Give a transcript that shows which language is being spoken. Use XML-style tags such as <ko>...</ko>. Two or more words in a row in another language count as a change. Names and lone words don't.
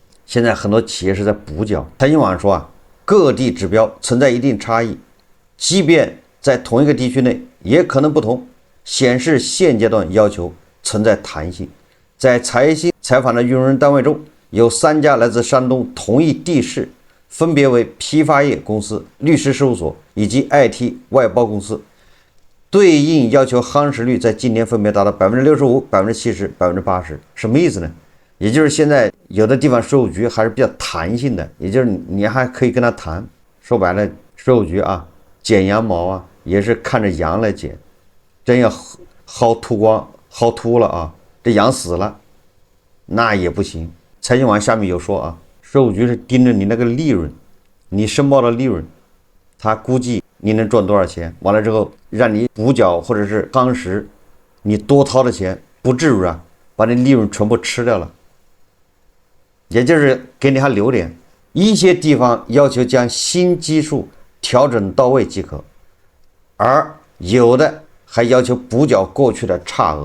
<zh>現在很多企業是在補繳。財新網說啊，各地指標存在一定差異，即便在同一個地區內也可能不同，顯示現階段要求存在彈性。在財新採訪的用人單位中，有3家來自山東同一地市，分別為批發業公司、律師事務所以及 IT 外包公司，對應要求夯實率在今年分別達到65%、70%、80%。什麼意思呢？也就是現在有的地方稅務局還是比較彈性的，也就是你還可以跟他談。說白了，稅務局啊，剪羊毛啊，也是看着羊來剪，真要薅禿光、薅禿了啊，这羊死了，那也不行。财新网下面有说啊，税務局是盯着你那个利潤，你申報的利潤，他估計你能賺多少錢，完了之後讓你補繳或者是夯實，你多掏的錢不至於啊，把你利潤全部吃掉了，也就是給你還留點。一些地方要求將新基數調整到位即可，而有的還要求補繳過去的差額。</zh>